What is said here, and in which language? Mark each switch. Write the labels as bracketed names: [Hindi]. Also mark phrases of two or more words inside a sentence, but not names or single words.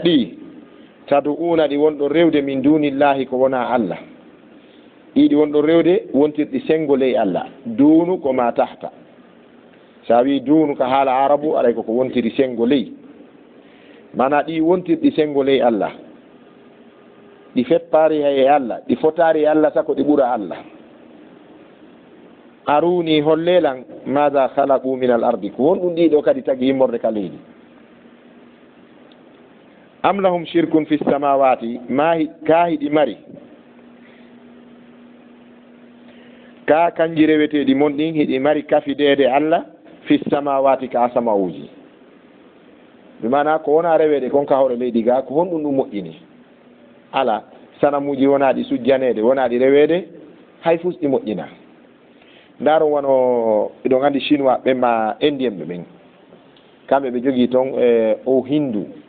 [Fula] ɗi tad'una ɗi wonɗon rewde [Arabic] من دون الله [Fula] ko wona Allah ɗiɗi wonɗon rewde wontirɗi sengo ley Allah dunu ko [Arabic] ما تحت [Fula] sa wi dunu ka haala arabu aɗay koko wontiri sengo ley mana ɗi wontirɗi sengo ley Allah ɗi feppari hay e Allah ɗi fotari e Allah sako ɗi ɓura Allah [Arabic] أروني hollelan ماذا خلقوا من الأرض [Fula] ko wonɗum ɗiɗo kadi tagi yimmorde ka leydi am [Arabic] لهم شرك في السماوات [Fula] ma ka hiɗi mari ka kanji reweteɗi mon ɗin hiɗi mari kafidede Allah [Arabic] في السماوات [Fula] ka samawuji bimana ko wona rewede kon ka hoore leydi ga ko honɗum ɗum moƴƴini ala sanamuji wonaɗi sujjanede wonaɗi rewede hay fus ɗi moƴƴina ndaron wono eɗon andi chinois ɓe ma indien ɓe ɓen kamɓe ɓe jogui toon o hindu